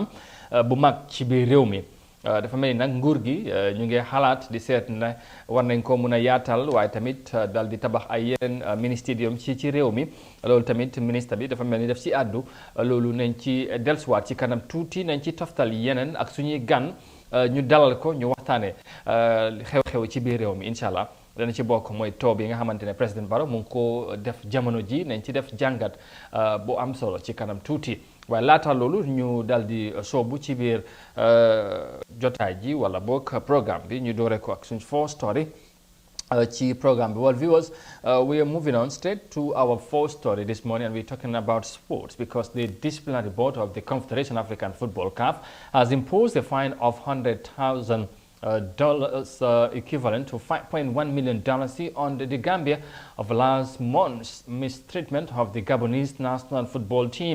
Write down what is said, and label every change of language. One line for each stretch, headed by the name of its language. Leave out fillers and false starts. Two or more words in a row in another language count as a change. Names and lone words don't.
Wolof: bu mag ci biir réew mi dafa mel ni nag nguur gi ñu ngi xalaat di seet na war nañ ko mun a yaatal waaye tamit dal di tabax ay yeneen
English: mini stadium
Wolof: ci réew mi loolu tamit ministre bi dafa mel ni def ci àddu loolu nañ ci dellusiwaat ci kanam tuuti nañ ci toftal yeneen ak suñuy gan ñu dalal ko ñu waxtaanee xew-xew ci biir réew mi
Arabic: incha allah
Wolof: dana ci bokk mooy taw bi nga xamante ne président Barrow mu ngi ko def jamono ji nañ ci def jàngat bu am solo ci kanam tuuti. waaye laata loolu ñu dal di soobu ci biir jotaay ji wala boog programme bi ñu doore ko ak suñ
English: first story
Wolof: ci programme bi.
English: Well, viewers, we are moving on straight to our first story this morning, and we're talking about sports because the disciplinary board of the Confederation African Football CAF has imposed a fine of $100,000 equivalent to $5.1 million on the Gambia of last month's mistreatment of the Gabonese national football team.